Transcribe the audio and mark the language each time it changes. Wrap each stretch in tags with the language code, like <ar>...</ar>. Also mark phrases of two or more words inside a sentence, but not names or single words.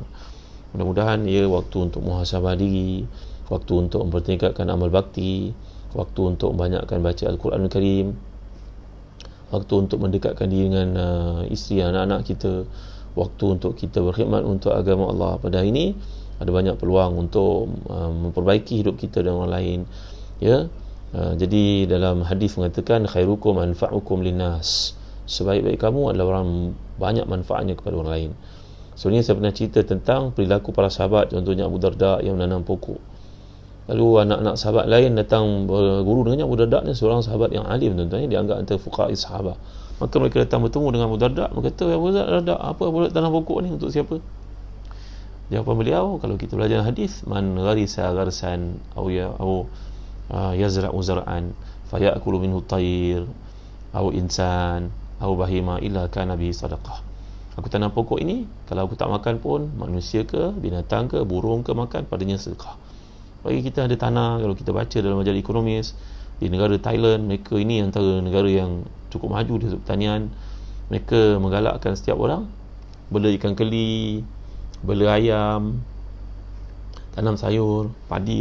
<ms>Mudah-mudahan waktu untuk muhasabah diri, waktu untuk mempertingkatkan amal bakti, waktu untuk membanyakkan baca Al-Quranul Karim, waktu untuk mendekatkan diri dengan isteri, anak-anak kita, waktu untuk kita berkhidmat untuk agama Allah. Pada hari ini ada banyak peluang untuk memperbaiki hidup kita dan orang lain. Jadi dalam hadis mengatakan</ms> <ar>خيركم أنفعكم للناس,</ar> <ms>sebaik-baik kamu adalah orang banyak manfaatnya kepada orang lain. Sebenarnya saya pernah cerita tentang perilaku para sahabat, contohnya Abu Darda yang menanam pokok. Lalu anak-anak sahabat lain datang berguru dengannya. Abu Darda ni seorang sahabat yang alim, tuan-tuan, dianggap antara fuqaha sahabat. Maka mereka datang bertemu dengan Abu Darda. Mereka kata, Abu Darda, apa boleh tanam pokok ni untuk siapa? Jawapan beliau, kalau kita belajar hadis,</ms> <ar>من غرس غرسا أو يزرع زرعا فيأكل منه طير أو إنسان أو بهيمة إلا كان به صدقة.</ar> <ms>Aku tanam pokok ini, kalau aku tak makan pun, manusia ke, binatang ke, burung ke, makan, padanya sedekah. Bagi kita ada tanah, kalau kita baca dalam majalah ekonomis di negara Thailand, mereka ini antara negara yang cukup maju di pertanian. Mereka menggalakkan setiap orang bela ikan keli, bela ayam, tanam sayur, padi.</ms>